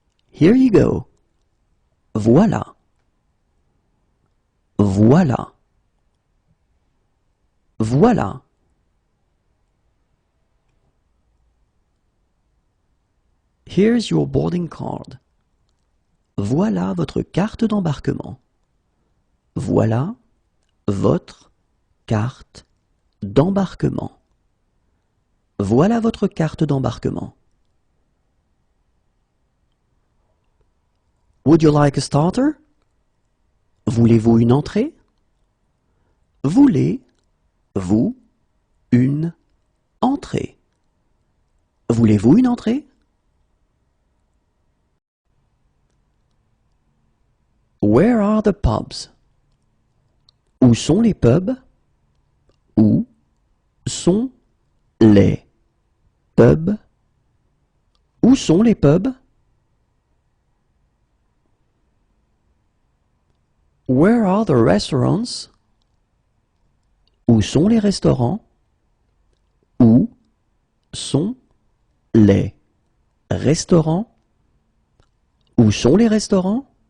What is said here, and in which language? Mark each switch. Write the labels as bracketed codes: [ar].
[en] Here you go. [fr] Voilà. Voilà. Voilà. [en] Here's your boarding card. [fr] Voilà votre carte d'embarquement. Voilà votre carte d'embarquement. Voilà votre carte d'embarquement. [en] Would you like a starter? [fr] Voulez-vous une entrée? Voulez-vous une entrée? Voulez-vous une entrée? [en] Where are the pubs? [fr] Où sont les pubs? Où sont les pubs? Où sont les pubs? [en] Where are the restaurants? [fr] Où sont les restaurants? Où sont les restaurants? Où sont les restaurants?